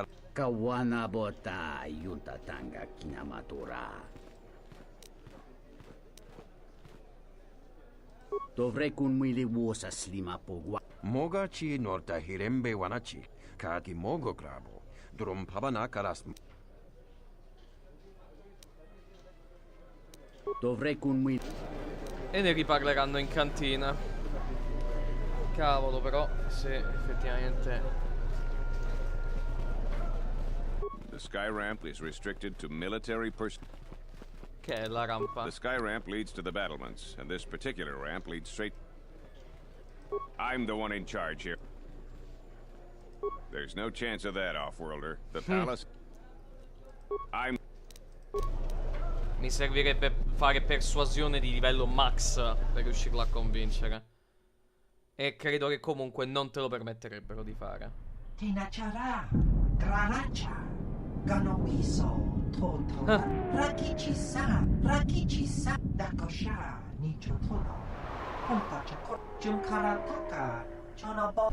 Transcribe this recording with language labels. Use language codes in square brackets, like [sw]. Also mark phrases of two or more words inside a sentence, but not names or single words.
[it] Kawana bota yunta tanga kinamatura. Dovrei kunmili wosa slima pogwa. Mogachi norta hirembe wanachi. Kati mogo grabo. Drum pabanaka ras. Dovrei kunmili. E ne riparleranno in cantina. Cavolo, però, se effettivamente. [en] The sky ramp is restricted to military personnel. [it] Che è la rampa? [en] The sky ramp leads to the battlements, and this particular ramp leads straight. I'm the one in charge here. There's no chance of that, off-worlder. The palace. [it] Mi servirebbe fare persuasione di livello max per riuscirlo a convincere. E credo che comunque non te lo permetterebbero di fare. Tinachara, Granacha. Ganowiso, Toto, Rakichisa, Dakosha, Nichotono, Hontacha, Junkarataka, Chonobo.